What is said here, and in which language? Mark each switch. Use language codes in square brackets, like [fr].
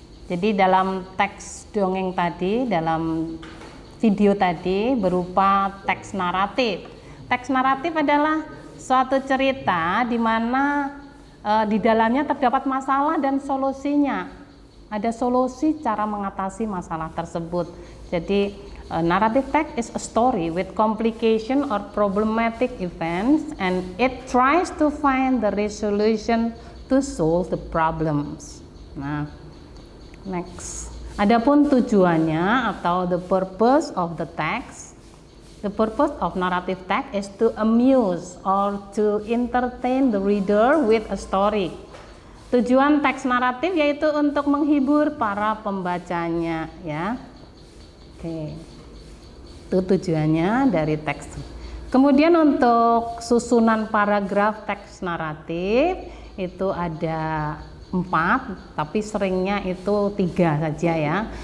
[id] Jadi dalam teks dongeng tadi, dalam video tadi berupa teks naratif. Teks naratif adalah suatu cerita di mana di dalamnya terdapat masalah dan solusinya. Ada solusi cara mengatasi masalah tersebut. [en] Jadi narrative text is a story with complication or problematic events and it tries to find the resolution to solve the problems. Nah, next. Adapun tujuannya atau the purpose of the text. The purpose of narrative text is to amuse or to entertain the reader with a story. [id] Tujuan teks naratif yaitu untuk menghibur para pembacanya ya. Oke. Itu tujuannya dari teks. Kemudian untuk susunan paragraf teks naratif itu ada 4, tapi seringnya itu 3 saja ya.